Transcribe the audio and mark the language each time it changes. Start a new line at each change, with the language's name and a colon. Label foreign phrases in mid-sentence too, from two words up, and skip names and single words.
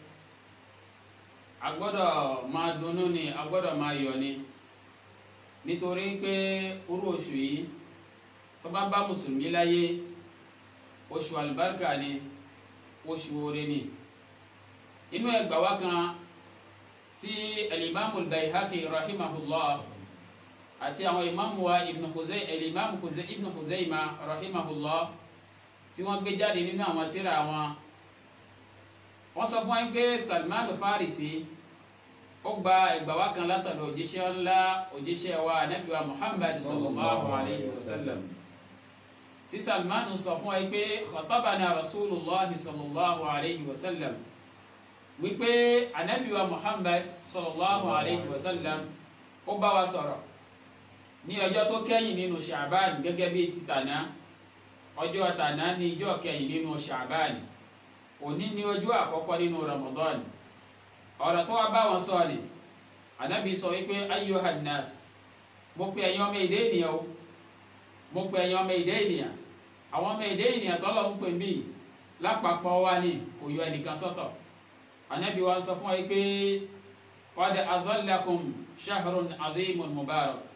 Yoruba: a gbọ́dọ̀ máa dunnú ni a gbọ́dọ̀ máa yọ̀ ni nítorí pé irú oṣù yìí tó bá bá mùsùlùmí láyé oṣù àlùbáríkà ni oṣù oore ni inú ẹgbà wa kan tí al-Imam al-Bayhaqi rahimahullah àti àwọn imamu wa ibn Khuzayma rahimahullah tí wọ́n gbé jáde nínú àwọn tírà wọn wọ́n sọ fún wa pé Salman al-Farisi ó gba ẹgbà wa kan látọ̀dọ̀ òjíṣẹ́ ńlá òjíṣẹ́ wa Ànábì wa Muhammad
Arabic: صلى الله عليه وسلم
Yoruba: tí Salman sọ fún wa pé
Arabic: خطبنا رسول الله صلى الله عليه وسلم
Yoruba: wípé Ànábì wa Muhammad
Arabic: صلى الله عليه وسلم
Yoruba: ó bá wa sọ̀rọ̀ ní ọjọ́ tó kẹ́yìn nínú Sha'ban gẹ́gẹ́ bí títàná ọjọ́ tàná ní ọjọ́ kẹ́yìn nínú Sha'ban òní ní ọjọ́ àkọ́kọ́ nínú Ramadan ọ̀rọ̀ tó wá bá wọn sọ ni Ànábì sọ wípé
Arabic: أيها الناس
Yoruba: mo pe ẹ̀yin ọmọ èdè ènìyàn o mo pe ẹ̀yin ọmọ èdè ènìyàn àwọn ọmọ èdè ènìyàn tọ́lọ̀ ń pè mí lápapọ̀ wa ni kò yọ ẹnìkan sọ́tọ̀ Ànábì wa sọ fún wa wípé
Arabic: قد أظلكم شهر عظيم مبارك